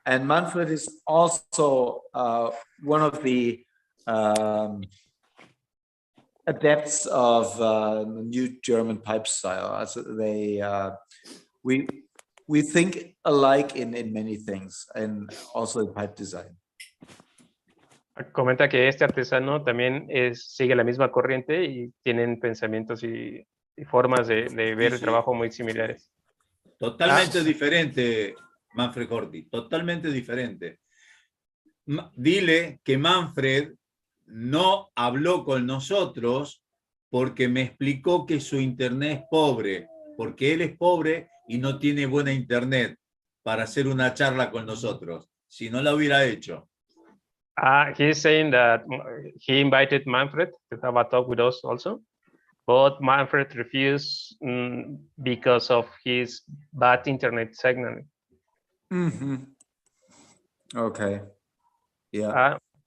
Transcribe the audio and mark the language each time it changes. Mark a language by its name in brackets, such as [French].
[English] And Manfred is also one of the adepts of new German pipe style. Also we think alike in many things, and also in pipe design. [Spanish] Comenta que este artesano también sigue la misma corriente y tienen pensamientos y formas de ver el trabajo muy similares. Totalmente diferente, Manfred Hortig, totalmente diferente. Dile que Manfred no habló con nosotros porque me explicó que su internet es pobre, porque él es pobre y no tiene buena internet para hacer una charla con nosotros. Si no la hubiera hecho. [English] He's saying that he invited Manfred to have a talk with us also, but Manfred refused because of his bad internet signal. Mm-hmm. Okay. Yeah.